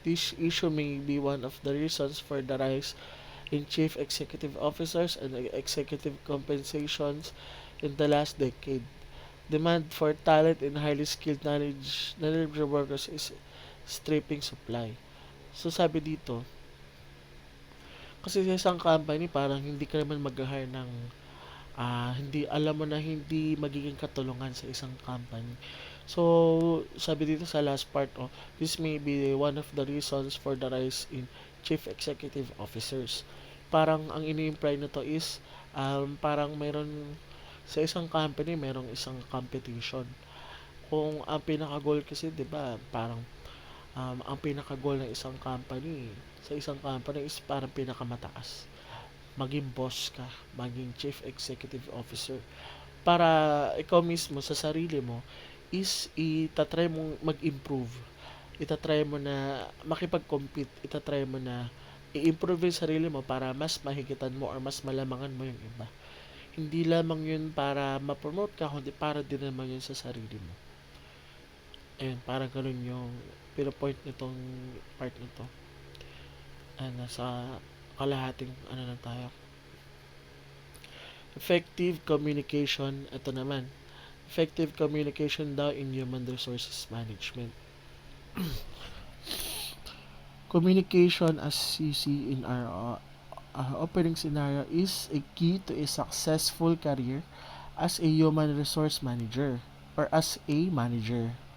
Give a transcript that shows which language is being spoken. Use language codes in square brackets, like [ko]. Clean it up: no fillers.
[en] This issue may be one of the reasons for the rise in chief executive officers and executive compensations in the last decade. Demand for talent and highly skilled knowledgeable workers is stripping supply. [tl] So sabi dito, kasi sa isang company parang hindi ka naman mag-hire ng hindi alam mo na hindi magiging katulungan sa isang company. So, sabi dito sa [en] last part, this may be one of the reasons for the rise in chief executive officers. [tl] Parang ang ini-imply nito is parang mayroon sa isang company, mayroong isang competition. Kung ang pinaka-goal kasi, 'di ba, parang ang pinaka-goal ng isang company, sa isang company is parang pinakamataas, maging boss ka, maging chief executive officer. Para ikaw mismo sa sarili mo is itatry mong mag-improve. Itatry mo na makipag-compete. Itatry mo na i-improve yung sarili mo para mas mahigitan mo or mas malamangan mo yung iba. Hindi lamang yun para ma-promote ka, kundi para din naman yun sa sarili mo. Ayun, parang ganun yung pinapoint nitong part nito. Nasa kalahating na tayo. [en] Effective communication, [tl] ito naman. [en] Effective communication [tl] daw [en] in human resources management. Communication, as you see in our opening scenario, is a key to a successful career as a human resource manager or as a manager.